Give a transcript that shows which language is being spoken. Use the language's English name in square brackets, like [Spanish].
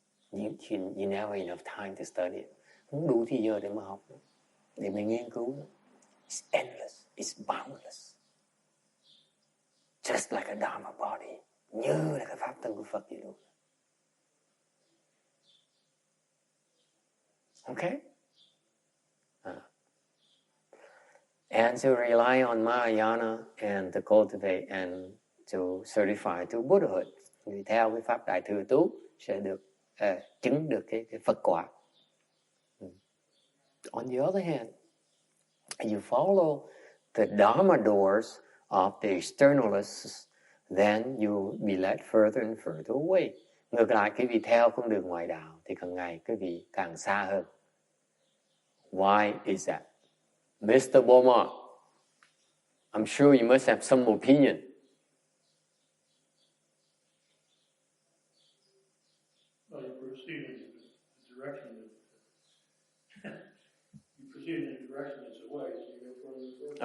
[English] You never enough time to study it. [Vietnamese] Không đủ thời giờ để mà học, để mà nghiên cứu. [English] It's endless. It's boundless. Just like a Dharma body. [Vietnamese] Như là cái Pháp Thân của Phật vậy luôn. [English] Okay? And to rely on Mahayana and to cultivate and to certify to Buddhahood. [Vietnamese] Vì theo cái Pháp Đại Thừa tu sẽ được chứng được cái Phật quả. [English] On the other hand, you follow the Dharma doors of the externalists, then you be led further and further away. [Vietnamese] Ngược lại, quý vị theo con đường ngoại đạo thì càng ngày quý vị càng xa hơn. [English] Why is that? Mr. Beaumont, I'm sure you must have some opinion. Well, you proceed in the direction you proceed in a direction that's away, so you go further and further.